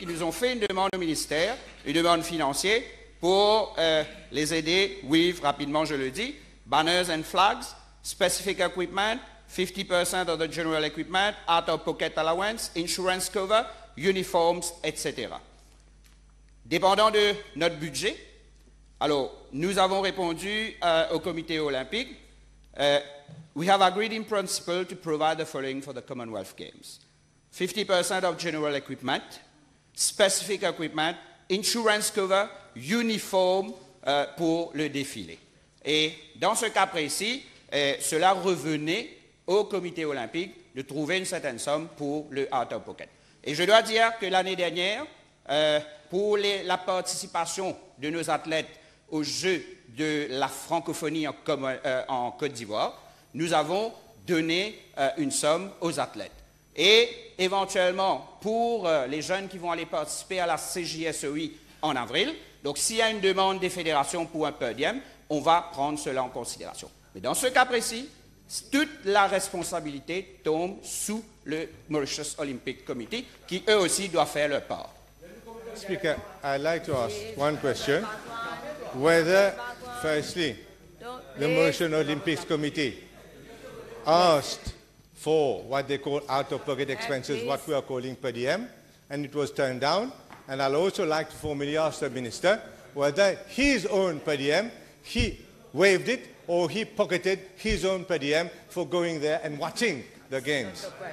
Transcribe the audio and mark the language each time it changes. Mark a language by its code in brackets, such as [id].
[fr] Ils nous ont fait une demande au ministère, une demande financière pour les aider [en] with, [fr] rapidement je le dis, [en] banners and flags, specific equipment, 50% of the general equipment, out-of-pocket allowance, insurance cover, uniforms, etc. [fr] Dépendant de notre budget, alors nous avons répondu au Comité olympique. [en] We have agreed in principle to provide the following for the Commonwealth Games. 50% of general equipment, specific equipment, insurance cover, uniform [fr] pour le défilé. Et dans ce cas précis, cela revenait au Comité olympique de trouver une certaine somme pour le out-of-pocket. Et je dois dire que l'année dernière, pour la participation de nos athlètes aux Jeux de la francophonie en Côte d'Ivoire, nous avons donné une somme aux athlètes. Et éventuellement, pour les jeunes qui vont aller participer à la CJSOI en avril, donc s'il y a une demande des fédérations pour un per diem, on va prendre cela en considération. Mais dans ce cas précis, toute la responsabilité tombe sous le Mauritius Olympic Committee, qui eux aussi doivent faire leur part. [en] Speaker, I'd like to ask one question. Whether, firstly, the Mauritian Olympics Committee asked for what they call out-of-pocket expenses, what we are calling per diem, and it was turned down. And I'd also like to formally ask the Minister whether his own per diem, he waived it, or he pocketed his own per diem for going there and watching the games.